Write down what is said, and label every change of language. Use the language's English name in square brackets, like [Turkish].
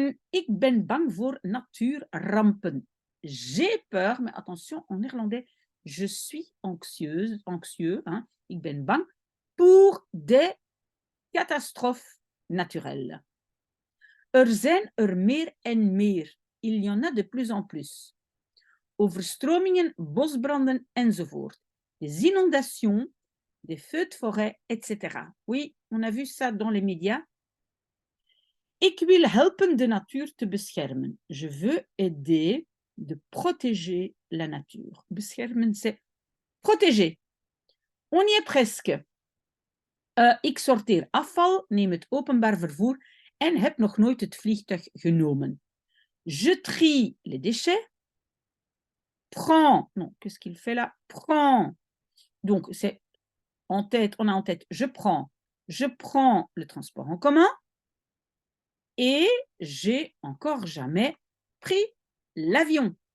[Dutch] Ik ben bang voor natuurrampen. [French] J'ai peur, mais attention, en néerlandais, je suis anxieux, hein? [Dutch] Ik ben bang [French] pour des catastrophes naturelles. [Dutch] Zijn er meer en meer. [French] Il y en a de plus en plus. [Dutch] Overstromingen, bosbranden enzovoort. [French] Des inondations, des feux de forêt, etc. Oui, on a vu ça dans les médias. [Dutch] Ik wil helpen de natuur te beschermen. [French] Je veux aider de protéger la nature. Beschermen, c'est protéger. On y est presque. [Dutch] Ik sorteer afval, neem het openbaar vervoer en heb nog nooit het vliegtuig genomen. [French] Je trie les déchets. Prends, non, qu'est-ce qu'il fait là? Prends. Donc, c'est en tête, on a en tête, je prends le transport en commun et j'ai encore jamais pris l'avion.